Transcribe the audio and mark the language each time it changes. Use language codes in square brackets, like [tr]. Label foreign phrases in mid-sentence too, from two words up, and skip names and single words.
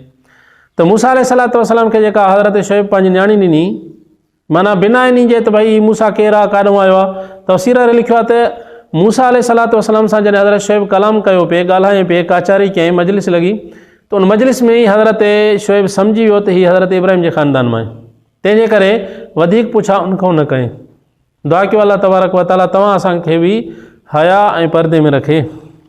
[sd] त मूसा [ar] عليه الصلاة والسلام [sd] खे जेका हज़रत शोएब पंहिंजी न्याणी ॾिनी, माना बिना इन जे त भई मूसा केरु आहे, काॾों आयो आहे, तफ़सीर में लिखियो आहे त मूसा [ar] عليه الصلاة والسلام [sd] सां जॾहिं हज़रत शोएब कलाम कयो पिए, ॻाल्हाए पिए, काचारी कयईं, मजलिस लॻी, त उन मजलिस में ई हज़रत शोएब सम्झी वियो त हीअ हज़रत इब्राहिम जे ख़ानदान मां आहे। तंहिंजे करे वधीक पुछा उन खां न कयईं। दुआ कयो अल्लाह [ar] تبارك وتعالى [sd] तव्हां असांखे बि हया ऐं परदे में रखे।